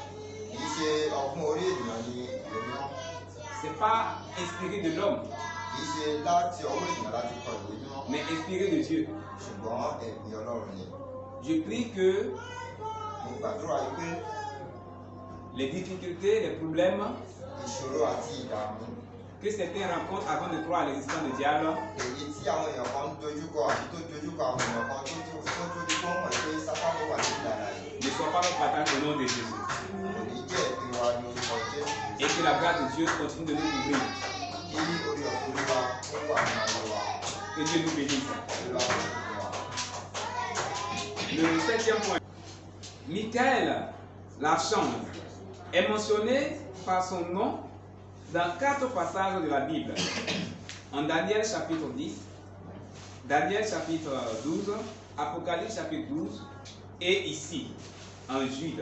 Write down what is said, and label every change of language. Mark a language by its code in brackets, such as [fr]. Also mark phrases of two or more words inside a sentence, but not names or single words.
[fr] Ce n'est pas inspiré de l'homme, mais inspiré de Dieu. Je prie que les difficultés, les problèmes que certains rencontrent avant de croire à l'existence du diable. [yo] èyí tí àwọn èèyàn kan ń dojúkọ àbí tó dojúkọ àwọn èèyàn kan tó di fún mọ̀ pé sátánì wà ní ìlànà yìí. [fr] Ne soit pas notre partage au nom de Jésus. [yo] kò ní jẹ́ ìpín wa ní orúkọ Jésù. [fr] Et que la grâce de Dieu continue de nous couvrir. [yo] kí orí ọ̀fẹ́ Olúwa ó wà ní ayé wa. [fr] Que Dieu nous bénisse. [yo] Olúwa kò ní wa. [fr] Le septième point. Michael, l'archange, est mentionné par son nom dans 4 passages de la Bible. En Daniel chapitre 10, Daniel chapitre 12, Apocalypse chapitre 12 et ici, en Jude.